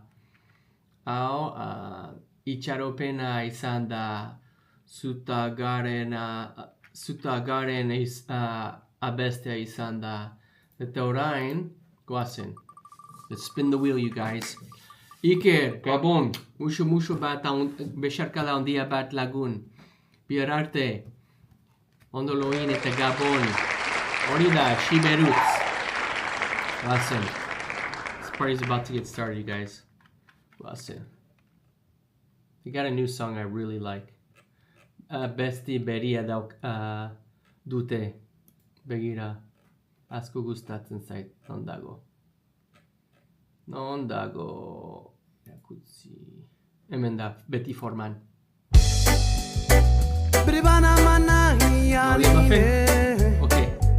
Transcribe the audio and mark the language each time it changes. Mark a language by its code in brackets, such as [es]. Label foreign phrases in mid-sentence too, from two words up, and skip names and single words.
[eu] Hau itxaropena izan da zutagaren abestia izan da. Eta orain, goazen. [en] Let's spin the wheel, you guys. [eu] Iker, Gabon, musu bat, besarkada handia bat lagun. Bihar arte, ondo loin eta Gabon. Hori da, Shiberutz. [en] Listen. This party's about to get started, you guys. Listen. They got a new song I really like. [eu] Besti beria dute. Begira. Asko gustatzen zait. Non dago. Jakutzi. Hemen da, beti forman. Okay.